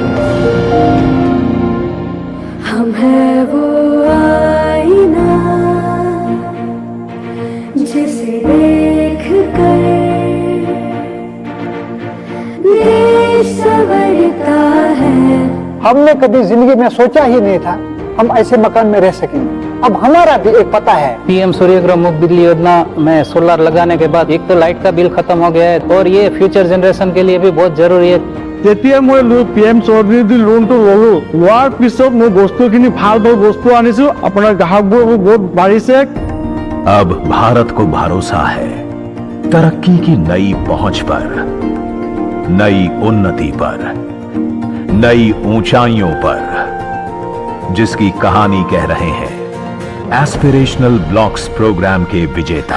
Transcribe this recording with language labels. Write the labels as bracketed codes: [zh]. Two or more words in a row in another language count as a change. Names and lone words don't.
[hi] हम है वो आईना जिसे देख कर देश संवरता है। हमने कभी जिंदगी में सोचा ही नहीं था हम ऐसे मकान में रह सकेंगे। अब हमारा भी एक पता है। पीएम सूर्यघर मुफ्त बिजली योजना में सोलर लगाने के बाद एक तो लाइट का बिल खत्म हो गया है और ये [en] future generation [hi] के लिए भी बहुत जरूरी है। [as] যেতিয়া মই PM চৌধুৰী লোনটো ললো, লোৱাৰ পিছত মই বস্তুখিনি ভাল বস্তু আনিছো, আপোনাৰ গ্ৰাহকবোৰ বহুত বাঢ়িছে। [hi] अब भारत को भरोसा है तरक्की की नई पहुंच पर, नई उन्नति पर, नई ऊंचाइयों पर, जिसकी कहानी कह रहे हैं एस्पिरेशनल ब्लॉक्स प्रोग्राम के विजेता।